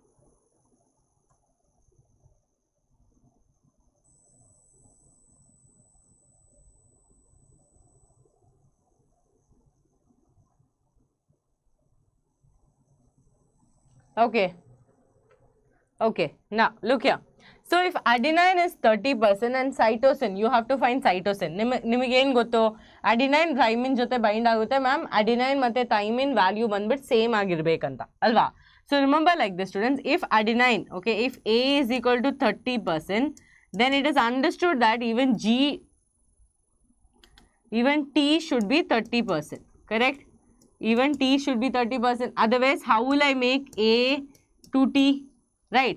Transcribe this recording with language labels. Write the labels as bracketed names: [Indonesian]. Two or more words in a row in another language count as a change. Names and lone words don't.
[English] Okay. Okay. Now, look here. So, if adenine is 30% and cytosine, you have to find cytosine. [Kannada] ನಿಮಗೆ ಏನು ಗೊತ್ತು, [English] adenine thymine [Kannada] ಜೊತೆ ಬೈಂಡ್ ಆಗುತ್ತೆ ಮ್ಯಾಮ್, adenine ಮತ್ತೆ thymine ವ್ಯಾಲ್ಯೂ ಬಂದ್ಬಿಟ್ಟು ಸೇಮ್ ಆಗಿರಬೇಕಂತ ಅಲ್ವಾ. [English] So remember like this, students, if adenine, okay, if A is equal to 30%, then it is understood that even T should be 30%, correct? Even T should be 30%. Otherwise, how will I make A to T, right?